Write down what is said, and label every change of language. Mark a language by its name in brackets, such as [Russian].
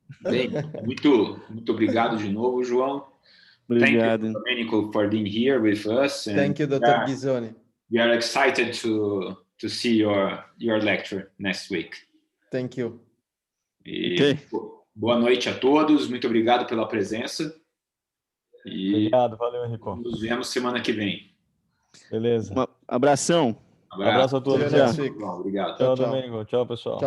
[Portuguese] Bem, muito obrigado de novo, João. Obrigado. [English] Thank you, Domenico, for being here with us. Thank you, Dr. Ghisoni. We are excited to see your lecture next week. Thank you. [Portuguese] E boa noite a todos. Muito obrigado pela presença. E obrigado, valeu, Henrico. Nos vemos semana que vem. Beleza. Um abração. Abraço a todos. Obrigado. Tchau, Domenico. Tchau, pessoal.